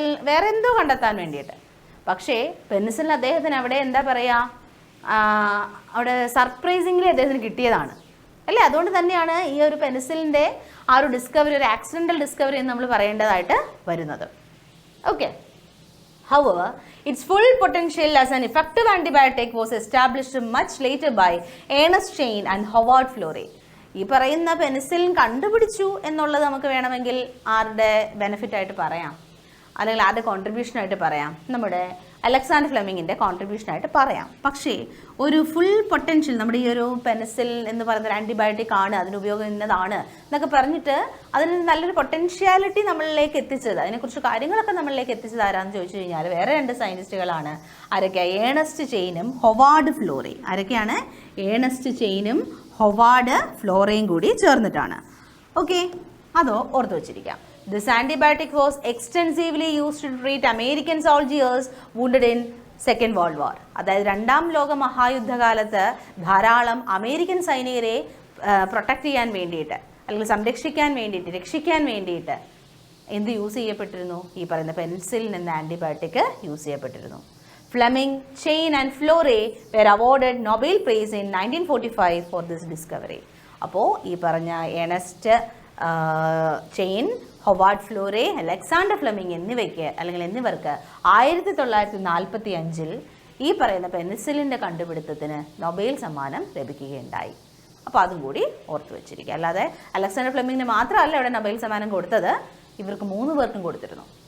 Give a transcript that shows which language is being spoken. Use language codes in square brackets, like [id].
[ml] വേറെ എന്തോ കണ്ടെത്താൻ വേണ്ടിയിട്ട്. പക്ഷേ പെനിസിലിൻ അദ്ദേഹത്തിന് അവിടെ എന്താ പറയുക, അവിടെ സർപ്രൈസിംഗ്ലി അദ്ദേഹത്തിന് കിട്ടിയതാണ് അല്ലേ. അതുകൊണ്ട് തന്നെയാണ് ഈ ഒരു പെനിസിലിൻ്റെ ആ ഒരു ഡിസ്കവറി ഒരു ആക്സിഡൻ്റൽ ഡിസ്കവറി എന്ന് നമ്മൾ പറയേണ്ടതായിട്ട് വരുന്നത്. Okay. [en] However, its full potential as an effective antibiotic was established much later by Ernst Chain and Howard Florey. [ml] ഈ പറയുന്ന പെനിസിലിൻ കണ്ടുപിടിച്ചു എന്നുള്ളത് നമുക്ക് വേണമെങ്കിൽ ആരുടെ ബെനിഫിറ്റായിട്ട് പറയാം, അല്ലെങ്കിൽ ആരുടെ കോൺട്രിബ്യൂഷനായിട്ട് പറയാം? നമ്മുടെ അലക്സാണ്ടർ ഫ്ലെമിങ്ങിൻ്റെ കോൺട്രിബ്യൂഷനായിട്ട് പറയാം. പക്ഷേ ഒരു ഫുൾ പൊട്ടൻഷ്യൽ നമ്മുടെ ഈ ഒരു പെനിസിലിൻ എന്ന് പറയുന്ന ഒരു ആൻറ്റിബയോട്ടിക് ആണ്, അതിന് ഉപയോഗം ഇന്നതാണ് എന്നൊക്കെ പറഞ്ഞിട്ട് അതിന് നല്ലൊരു പൊട്ടൻഷ്യാലിറ്റി നമ്മളിലേക്ക് എത്തിച്ചത്, അതിനെക്കുറിച്ച് കാര്യങ്ങളൊക്കെ നമ്മളിലേക്ക് എത്തിച്ചത് ആരാന്ന് ചോദിച്ചു കഴിഞ്ഞാൽ വേറെ രണ്ട് സയൻറ്റിസ്റ്റുകളാണ്. ആരൊക്കെയാണ്? Ernest ചെയിനും Howard Flory. ആരൊക്കെയാണ്? ഏണസ്റ്റ് ചെയിനും ഹൊവാർഡ് ഫ്ലോറയും കൂടി ചേർന്നിട്ടാണ്. ഓക്കെ, അതോ ഓർത്ത് വെച്ചിരിക്കാം. [en] This antibiotic was extensively used to treat American soldiers wounded in Second World War. [ml] അതായത് രണ്ടാം ലോക മഹായുദ്ധകാലത്ത് ധാരാളം അമേരിക്കൻ സൈനികരെ പ്രൊട്ടക്റ്റ് ചെയ്യാൻ വേണ്ടിയിട്ട് അല്ലെങ്കിൽ സംരക്ഷിക്കാൻ വേണ്ടിയിട്ട് രക്ഷിക്കാൻ വേണ്ടിയിട്ട് എന്ത് യൂസ് ചെയ്യപ്പെട്ടിരുന്നു? ഈ പറയുന്ന പെനിസിലിൻ എന്ന antibiotic use ചെയ്യപ്പെട്ടിരുന്നു. [en] Fleming, Chain and Florey were awarded Nobel Prize in 1945 for this discovery. [ml] അപ്പോൾ ഈ പറഞ്ഞ Ernest chain, Howard Florey, Alexander Fleming എന്നിവർക്ക് 1945 ഈ പറയുന്ന പെനിസിലിൻ്റെ കണ്ടുപിടുത്തത്തിന് നൊബേൽ സമ്മാനം ലഭിക്കുകയുണ്ടായി. അപ്പോൾ അതും കൂടി ഓർത്തു വെച്ചിരിക്കുക. അല്ലാതെ അലക്സാണ്ടർ ഫ്ലെമിങ്ങിന് മാത്രമല്ല ഇവിടെ നൊബേൽ സമ്മാനം കൊടുത്തത്, ഇവർക്ക് 3 പേർക്കും കൊടുത്തിരുന്നു.